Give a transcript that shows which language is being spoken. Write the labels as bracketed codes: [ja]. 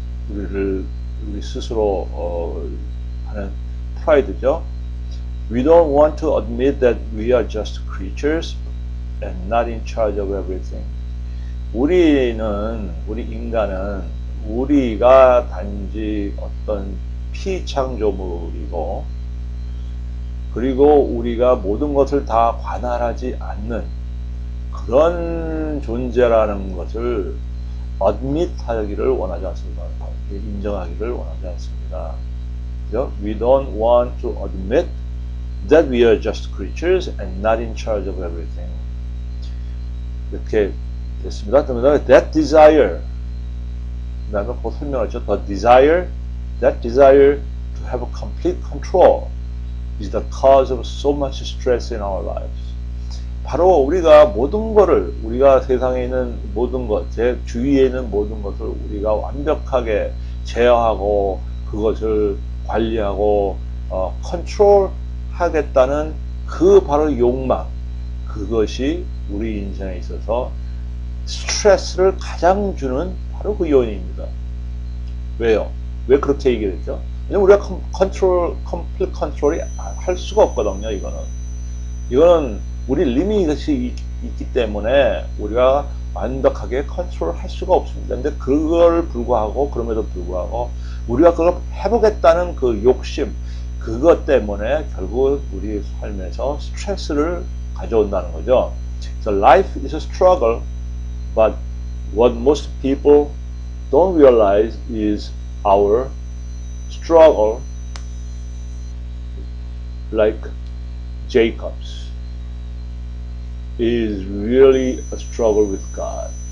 [ko] 우리 스스로 하는 프라이드죠. [en] We don't want to admit that we are just creatures and not in charge of everything. [ko] 우리 인간은 우리가 단지 어떤 피창조물이고, 그리고 우리가 모든 것을 다 관할하지 않는 그런 존재라는 것을 admit하기를 원하지 않습니다. 인정하기를 원하지 않습니다. [en] We don't want to admit that we are just creatures and not in charge of everything. [ko] 이렇게 됐습니다. 그다음에 [en] that desire, [ko] 그다음에 그 설명하죠. [en] that desire to have complete control is the cause of so much stress in our lives. [ko] 바로 우리가 우리가 세상에 있는 모든 것, 제 주위에 있는 모든 것을 우리가 완벽하게 제어하고 그것을 관리하고 컨트롤 하겠다는 그 바로 욕망, 그것이 우리 인생에 있어서 스트레스를 가장 주는 바로 그 요인입니다. 왜요? 왜 그렇게 얘기를 했죠? 왜냐면 우리가 컴플릿 컨트롤이 할 수가 없거든요. 이거는 우리 리밋이 있기 때문에 우리가 완벽하게 컨트롤 할 수가 없습니다. 근데 그럼에도 불구하고 우리가 그걸 해보겠다는 그 욕심, 그것 때문에 결국 우리 삶에서 스트레스를 가져온다는 거죠. [en] So life is a struggle, but what most people don't realize is our struggle, like Jacob's, is really a struggle with God.